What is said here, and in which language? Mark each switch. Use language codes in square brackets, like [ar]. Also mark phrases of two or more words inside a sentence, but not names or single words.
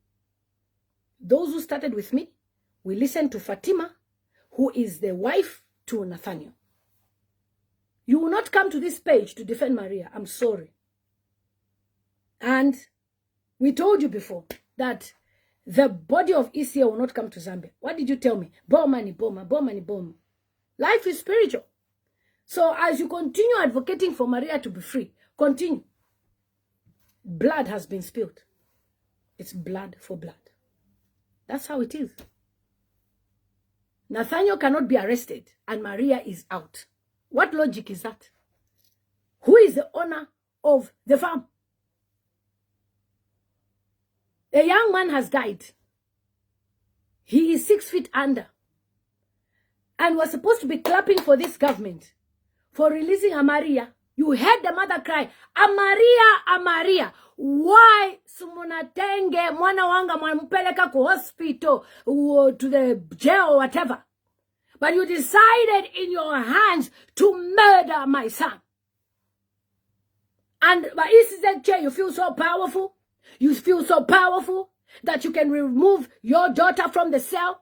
[en] Those who started with me, we listened to Fatima, who is the wife to Nathaniel. You will not come to this page to defend Maria. I'm sorry. And we told you before that the body of Isia will not come to Zambia. What did you tell me? [ny] Bomani, boma, bomani, boma. [en] Life is spiritual. So as you continue advocating for Maria to be free, continue. Blood has been spilled. It's blood for blood. That's how it is. Nathaniel cannot be arrested and Maria is out. What logic is that? Who is the owner of the farm? A young man has died. He is 6 feet under. And was supposed to be clapping for this government for releasing Amaria. You heard the mother cry, Amaria, Amaria. Why [ny] sumunatenge mwana wanga mwampeleka ku [en] hospital to the jail or whatever? But you decided in your hands to murder my son. And by ECZJ, you feel so powerful. You feel so powerful that you can remove your daughter from the cell.